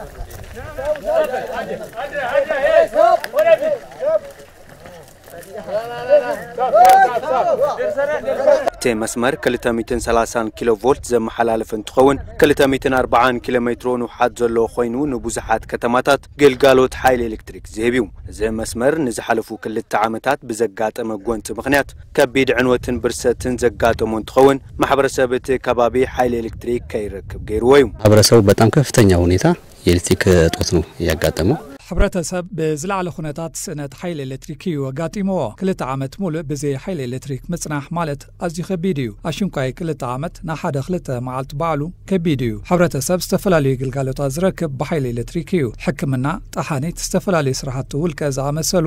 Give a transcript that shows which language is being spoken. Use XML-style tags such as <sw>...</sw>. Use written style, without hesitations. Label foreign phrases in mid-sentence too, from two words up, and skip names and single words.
<ti>እቲ መስመር 230 ኪሎ ቮልት ዘመሓላልፍ እንትኸውን 240 ኪሎ ሜትሮ ንውሓት ዘለዎ ኮይኑ ንብዙሓት ከተማታት ግልጋሎት ሓይሊ ኤሌክትሪክ ዝህብ እዩ። እዚ መስመር ንዝሓለፉ 2 ዓመታት ብዘጋጠመ ጎንፂ ምኽንያት ከቢድ ዕንወትን ብርሰትን ዘጋጠሙ እንትኸውን ማሕበረሰብ እቲ ከባቢ ሓይሊ ኤሌክትሪክ ከይረክብ ገይርዎ እዩ።</ti> <am>ማሕበረሰቡ በጣም ከፍተኛ ሁኔታ የኤሌክትሪክ እጦት ነው ያጋጠመው።</am> <ti>ሕብረተሰብ ብዝለዓለ ኩነታት ስእነት ሓይሊ ኤሌክትሪክ እዩ ኣጋጢምዎ። 2 ዓመት ሙሉእ ብዘይ ሓይሊ ኤሌክትሪክ ምጽናሕ ማለት ኣዝዩ ከቢድ እዩ። ኣሽንኳይ 2 ዓመት ና 2 መዓልቲ በዓሉ ከቢድ እዩ። ሕብረተሰብ ዝተፈላለዩ ግልጋሎታት ዝረክብ ብሓይሊ ኤሌክትሪክ እዩ። ሕክምና፣ ጠሓኒት፣ ዝተፈላለዩ ስራሕቲ ውልቀ ዝኣመሰሉ</ti>